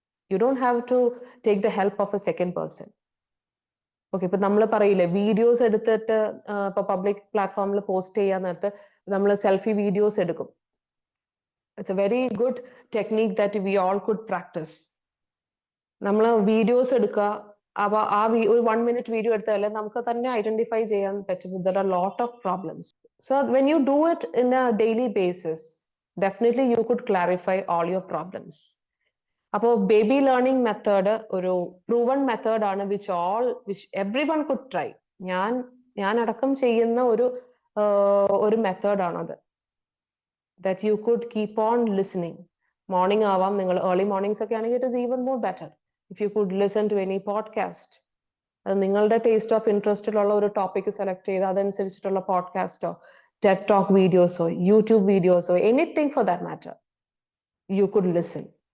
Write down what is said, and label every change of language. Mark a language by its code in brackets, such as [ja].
[en] You don't have to take the help of a second person. [ml] Okay, ഇപ്പൊ നമ്മൾ പറയില്ലേ videos എടുത്തിട്ട് ഇപ്പൊ പബ്ലിക് പ്ലാറ്റ്ഫോമിൽ പോസ്റ്റ് ചെയ്യാൻ നേരത്ത് നമ്മൾ സെൽഫി വീഡിയോസ് എടുക്കും. [en] It's a very good technique that we all could practise. [ml] നമ്മൾ വീഡിയോസ് എടുക്കുക, അപ്പൊ ആ ഒരു 1 minute വീഡിയോ എടുത്താൽ നമുക്ക് തന്നെ ഐഡന്റിഫൈ ചെയ്യാൻ പറ്റും [en] there are a lot of problems. So when you do it in a daily basis, definitely you could clarify all your problems. [ml] അപ്പോൾ ബേബി ലേണിംഗ് മെത്തേഡ് ഒരു പ്രൂവൺ മെത്തേഡ് ആണ് [en] which everyone could try. [ml] ഞാൻ അടക്കം ചെയ്യുന്ന ഒരു method ആണത്. [en] that you could keep on listening. [ml] Morning ആവാം, നിങ്ങൾ ഏർലി മോർണിംഗ്സ് ഒക്കെ ആണെങ്കിൽ [en] it is even more better if you could listen to any podcast. [ml] അത് നിങ്ങളുടെ ടേസ്റ്റ് ഓഫ് ഇൻട്രസ്റ്റിലുള്ള ഒരു ടോപ്പിക് സെലക്ട് ചെയ്ത് അതനുസരിച്ചിട്ടുള്ള പോഡ്കാസ്റ്റോ Ted talk വീഡിയോസോ YouTube വീഡിയോസോ [en] Anything for that matter you could listen.